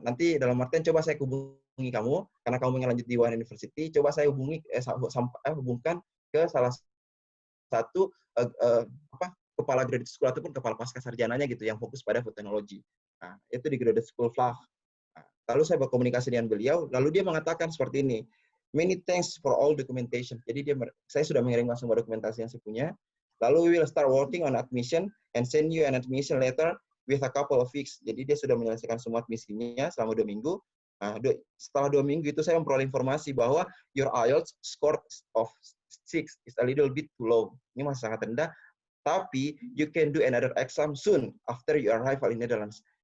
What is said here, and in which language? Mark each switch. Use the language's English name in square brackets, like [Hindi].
[Indonesian] Nanti dalam artian coba saya hubungi kamu, karena kamu ingin lanjut di One University, coba saya hubungkan ke salah satu kepala graduate school ataupun kepala pasca sarjananya gitu, yang fokus pada food technology. Nah, itu di graduate school FLAG. Nah, lalu saya berkomunikasi dengan beliau, lalu dia mengatakan seperti ini, [English] many thanks for all documentation. [Indonesian] Jadi saya sudah mengirimkan semua dokumentasi yang saya punya. [English] Lalu we will start working on admission and send you an admission letter with a couple of weeks. [Indonesian] Jadi dia sudah menyelesaikan semua admisinya selama 2 minggu. Nah, setelah 2 minggu itu saya memperoleh informasi bahwa [English] your IELTS score of 6 is a little bit too low. [Indonesian] Ini masih sangat rendah. [English] Tapi you can do another exam soon after your arrival in Netherlands.